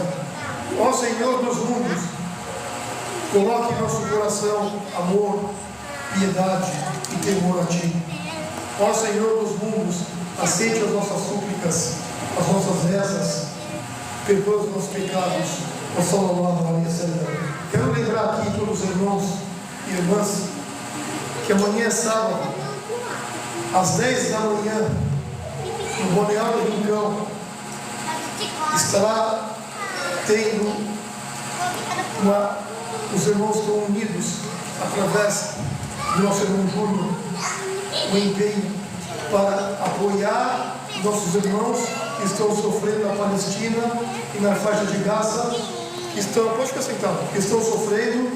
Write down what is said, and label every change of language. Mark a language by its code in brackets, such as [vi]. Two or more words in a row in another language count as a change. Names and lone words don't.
[pt] Ó Senhor dos mundos, coloque em nosso coração amor, piedade e temor a Ti. Ó Senhor dos mundos, aceite as nossas súplicas, as nossas rezas, perdoe os nossos pecados [ar] صلى الله عليه وسلم. [pt] Quero lembrar aqui todos os irmãos e irmãs que amanhã é sábado, às 10 da manhã, no Balneário Rincão, estará tendo os irmãos estão unidos através do nosso irmão Júnior, o empenho para apoiar nossos irmãos que estão sofrendo na Palestina e na faixa de Gaza, que estão, pode ficar sentado, que estão sofrendo.